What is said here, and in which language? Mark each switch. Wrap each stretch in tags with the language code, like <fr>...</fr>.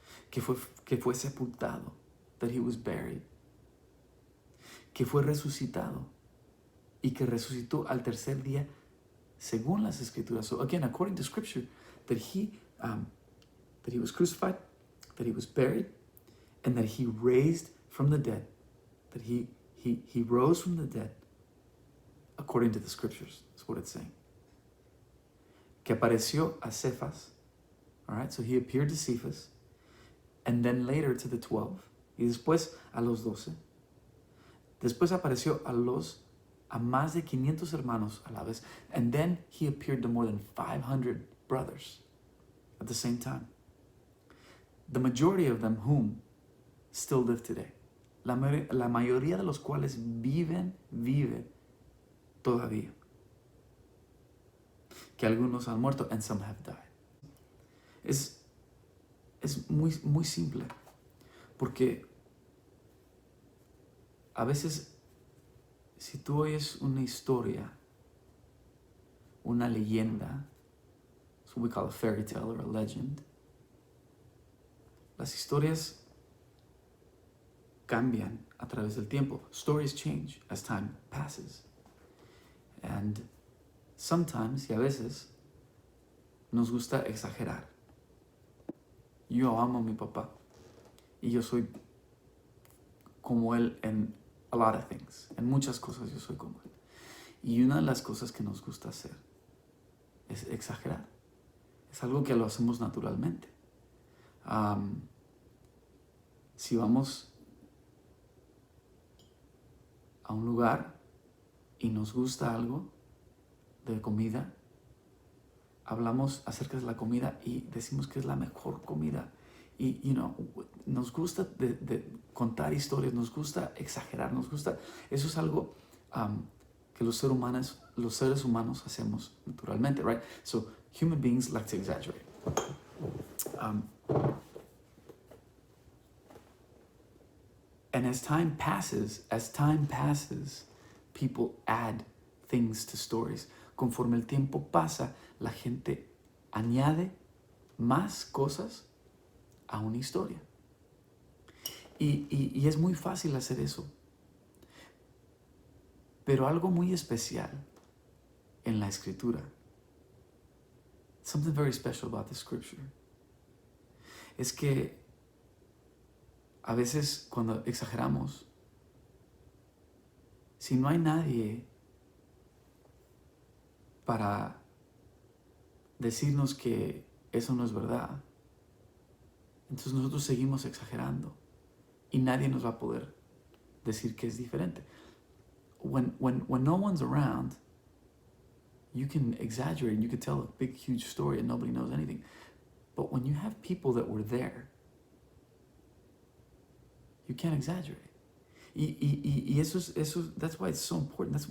<es>Que fue sepultado,</es> <en>that he was buried.</en> <es>Que fue resucitado y que resucitó al tercer día según las Escrituras.</es> <en>So again, according to Scripture, that he was crucified, that he was buried, and that he raised from the dead. That he rose from the dead according to the Scriptures. That's what it's saying.</en> <es>Que apareció a Cephas.</es> <en>All right, so he appeared to Cephas, and then later to the 12,</en> <es>y después a los 12. Después apareció a más de 500 hermanos a la vez,</es> <en>and then he appeared to more than 500 brothers at the same time. The majority of them whom still live today.</en> <es>La mayoría de los cuales viven todavía. Que algunos han muerto</es> <en>and some have died.</en> <es>Es muy, muy simple, porque a veces si tú oyes una historia, una leyenda,</es> <en>that's what we call a fairy tale or a legend,</en> <es>las historias cambian a través del tiempo.</es> <en>Stories change as time passes. And sometimes,</en> <es>y a veces, nos gusta exagerar. Yo amo a mi papá y yo soy como él en</es> <en>a lot of things.</en> <es>En muchas cosas yo soy como él. Y una de las cosas que nos gusta hacer es exagerar. Es algo que lo hacemos naturalmente. Si vamos a un lugar y nos gusta algo de comida, hablamos acerca de la comida y decimos que es la mejor comida. Y, nos gusta de contar historias, nos gusta exagerar, nos gusta... Eso es algo que los seres humanos hacemos naturalmente, right?</es> <en>So, human beings like to exaggerate. And as time passes, people add things to stories.</en> <es>Conforme el tiempo pasa, la gente añade más cosas a una historia. Y es muy fácil hacer eso. Pero algo muy especial en la Escritura,</es> <en>something very special about the Scripture,</en> <es>es que a veces cuando exageramos, si no hay nadie para decirnos que eso no es verdad, entonces nosotros seguimos exagerando y nadie nos va a poder decir que es diferente.</es> <en>When no one's around, you can exaggerate, you can tell a big, huge story and nobody knows anything. But when you have people that were there, you can't exaggerate.</en> <es>Y</es> <en>that's why it's so important.</en>